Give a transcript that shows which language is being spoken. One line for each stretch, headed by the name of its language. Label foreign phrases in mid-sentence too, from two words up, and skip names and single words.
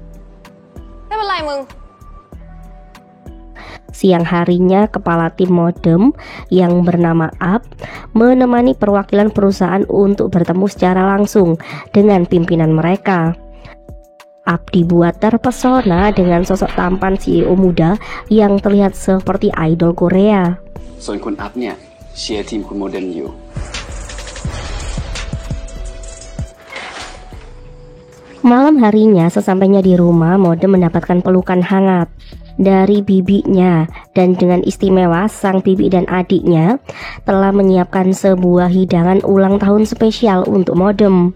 Indonesian: Siang harinya, kepala tim Modem yang bernama Up menemani perwakilan perusahaan untuk bertemu secara langsung dengan pimpinan mereka. Up dibuat terpesona dengan sosok tampan CEO muda yang terlihat seperti idol Korea.
Thai: ส่วนคุณอัพเนี่ยเชียร์ทีมคุณโมเดมอยู่
Indonesian: Malam harinya, sesampainya di rumah, Modem mendapatkan pelukan hangat dari bibinya dan dengan istimewa sang bibi dan adiknya telah menyiapkan sebuah hidangan ulang tahun spesial untuk Modem.